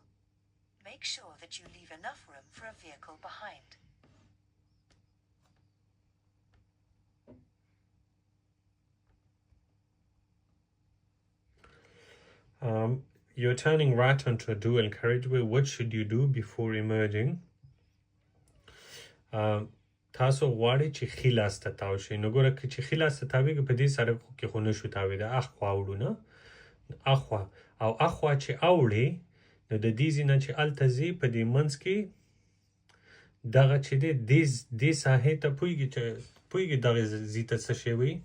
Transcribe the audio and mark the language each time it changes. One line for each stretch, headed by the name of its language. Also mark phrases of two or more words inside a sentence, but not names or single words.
English: Make sure that you leave enough room for a vehicle behind. You're turning right onto a dual carriageway. What should you do before emerging?
Pashto: تاسو غواړئ چې ښي لاس ته تاو شئ. نو ګوره که چې ښي لاس ته تاویږي په دې سړکو کې خو نشو تاویدی، اخوا اوړو نه، اخوا او اخوا چې اوړې نو د دې ځای نه چې هلته ځې په دې منځ کې دغه چې دی دې ساحې ته پوهېږي دغه ځای ته څه شی وایي؟